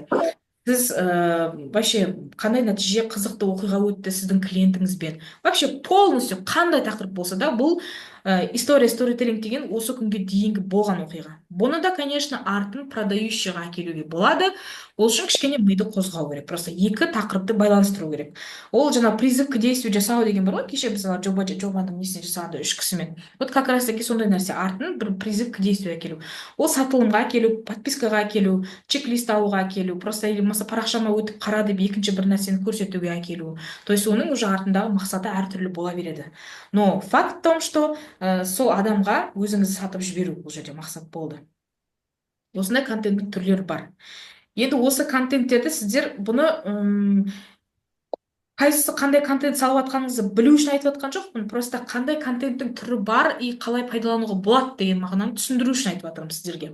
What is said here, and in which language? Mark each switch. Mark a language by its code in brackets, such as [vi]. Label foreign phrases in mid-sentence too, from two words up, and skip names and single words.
[kk] Сіз вообще қандай нәтиже, қызықты оқиға өтті сіздің клиентіңізбен. [ru] Вообще полностью [kk] қандай тақырып болса да, бұл история сторителлинг деген осы күнге дейінгі болған оқиға. Бұны да, конечно, артын продающийға әкелуге болады. Ол үшін кішкене миды қозғау керек. Просто екі тақырыпты байланыстыру керек. Ол жаңа [ru] призыв к действию [kk] жасау деген бар ғой, кеше біз жобаның несіне жасағанда 3 кісімен. [ru] Вот как раз таки [kk] сондай нәрсе, артын бір [ru] призыв к действию [kk] әкелу. Ол сатылымға әкелу, подпискаға әкелу, чек-лист алуға әкелу, [ru] просто или [kk] болмаса парақшама өтіп қара деп екінші бір нәрсені көрсетуге әкелу. [ru] То есть [kk] оның уже артындағы мақсаты әртүрлі бола береді. [ru] Но факт в том, что [kk] сол адамға өзіңізді сатып жіберу бұл жерде мақсат болды. Осындай контенттің түрлері бар. Енді осы контенттерді сіздер бұны қайсысы қандай контент салып жатқаныңызды білу үшін айтып жатқан жоқпын. Просто қандай контенттің түрі бар и қалай пайдалануға болады деген мағынаны түсіндіру үшін айтып жатырмын сіздерге.